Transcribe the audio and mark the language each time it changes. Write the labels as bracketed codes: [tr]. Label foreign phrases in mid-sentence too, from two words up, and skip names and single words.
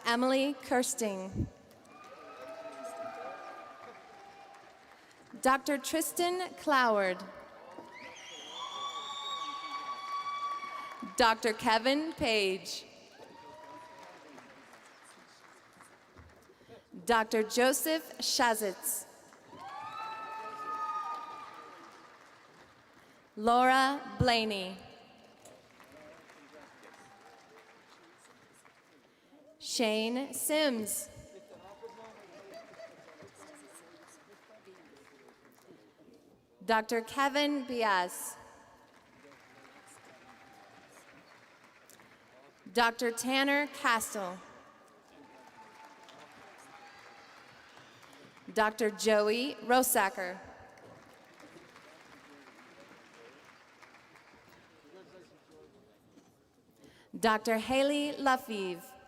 [en] Emily Kirsting. Dr. Tristan Cloward. Dr. Kevin Page. Dr. Joseph Shazitz. Laura Blaney. Shane Sims. Dr. Kevin Bias. Dr. Tanner Castle. Dr. Joey Rosacker. Dr. Haley Lafeve.